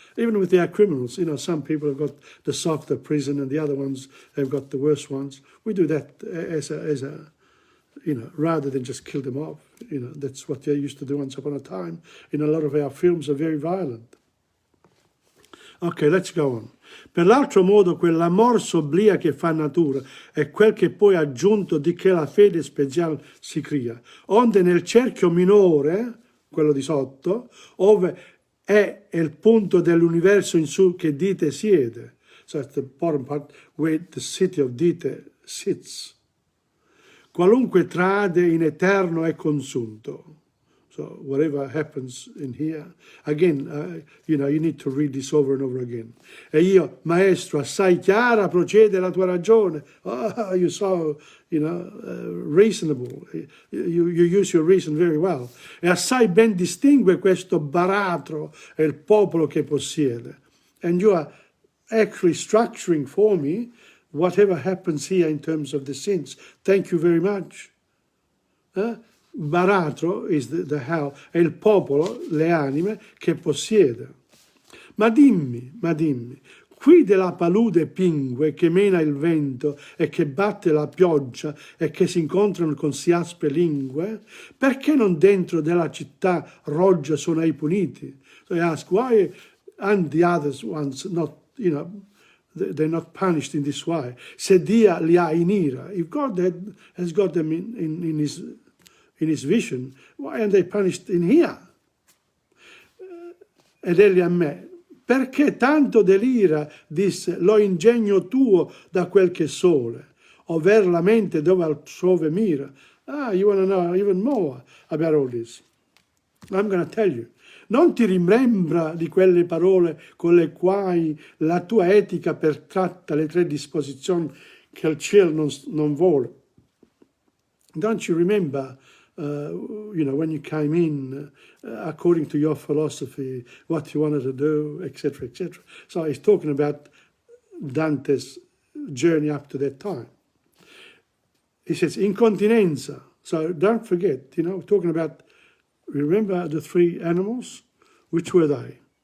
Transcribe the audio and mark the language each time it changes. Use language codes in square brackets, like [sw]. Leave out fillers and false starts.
[en] Even with our criminals, you know, some people have got the softer prison and the other ones have got the worse ones. We do that as a you know, rather than just kill them off. You know, that's what they used to do once upon a time. In a lot of our films are very violent. Ok, let's go on. [it] Per l'altro modo, quell'amor sobria che fa natura è quel che poi aggiunto di che la fede speciale si crea. Onde nel cerchio minore, quello di sotto, ove è il punto dell'universo in su che Dite siede. [en] So that's the bottom part where the city of Dite sits. [it] Qualunque trade in eterno è consunto. [en] So whatever happens in here, again, you know, you need to read this over and over again. [it] E io, maestro, assai chiara procede la tua ragione. [en] Oh, you're so, you know, reasonable. You use your reason very well. [it] E assai ben distingue questo baratro e il popolo che possiede. [en] And you are actually structuring for me whatever happens here in terms of the sins. Thank you very much. [it] Baratro [en] is the how, [it] è il popolo, le anime, che possiede. Ma dimmi, qui della palude pingue che mena il vento e che batte la pioggia e che si incontrano con si aspre lingue, perché non dentro della città roggia sono ai puniti? [en] So I ask, why and the others ones not, you know, they're not punished in this way? [it] Se Dio li ha in ira, [en] if God has got them in his vision, why aren't they punished in here? [it] Ed egli a me, perché tanto delira, disse, lo ingegno tuo da quel che sole, over la mente dove altrove mira. [en] Ah, you want to know even more about all this? I'm going to tell you. [it] Non ti rimembra di quelle parole con le quali la tua etica pertratta le 3 disposizioni che il cielo non vuole? [en] Don't you remember, you know, when you came in, according to your philosophy, what you wanted to do, etc., etc. So he's talking about Dante's journey up to that time. He says, incontinenza. So don't forget, you know, talking about, remember the 3 animals? Which were they?